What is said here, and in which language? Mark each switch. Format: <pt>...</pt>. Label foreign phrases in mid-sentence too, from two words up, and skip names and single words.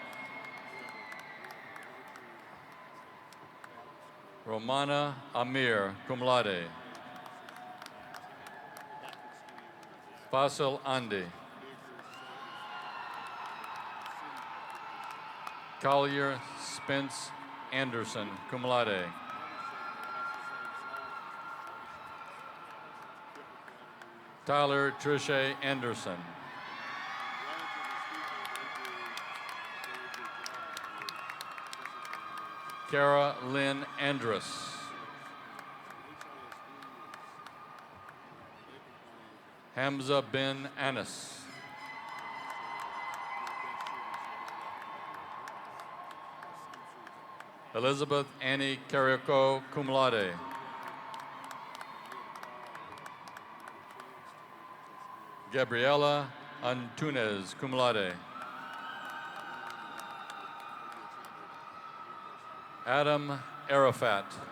<en>Romana Amir,</en> <la>cum laude.</la> <en>Fasil Andi. Collier Spence Anderson,</en> <la>cum laude.</la> <en>Tyler Trisha Anderson. Kara Lynn Andrus. Hamza bin Anas. Elizabeth Annie Carriaco,</en> <la>cum laude.</la> <en>Gabriela Antunes,</en> <la>cum laude.</la> <en>Adam Arafat.</en>